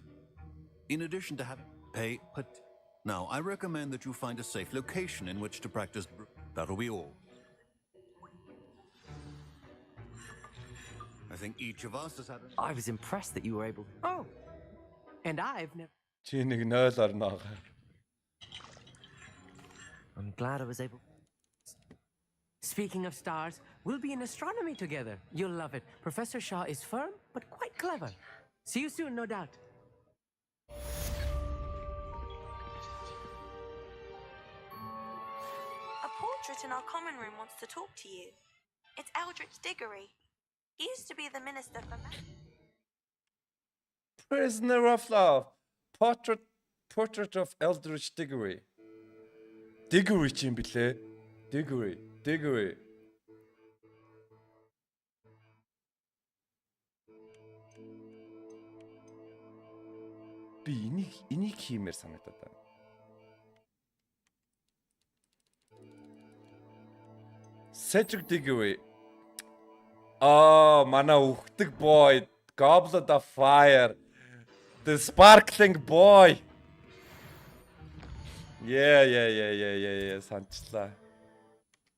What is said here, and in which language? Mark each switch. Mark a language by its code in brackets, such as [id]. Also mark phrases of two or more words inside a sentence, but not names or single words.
[en] In addition to having now, I recommend that you find a safe location in which to practice. That'll be all. I think each of us has had. I was impressed that you were able. Oh, and I've never. [mn] Чи нэг 0 орно. [en] I'm glad I was able. Speaking of stars, we'll be in astronomy together. You'll love it. Professor Shaw is firm, but quite clever. See you soon, no doubt. A portrait in our common room wants to talk to you. It's Eldritch Diggory. He used to be the minister for Prisoner of Love. Portrait of Eldritch Diggory. [mn] Diggory ч юм блэ? Diggory. Би энийг хиймээр санагдаад байна. Cedric Diggory. Манай үхдэг boy, Goblet of Fire. [en] The sparkling boy. Yeah, [mn] санчлаа.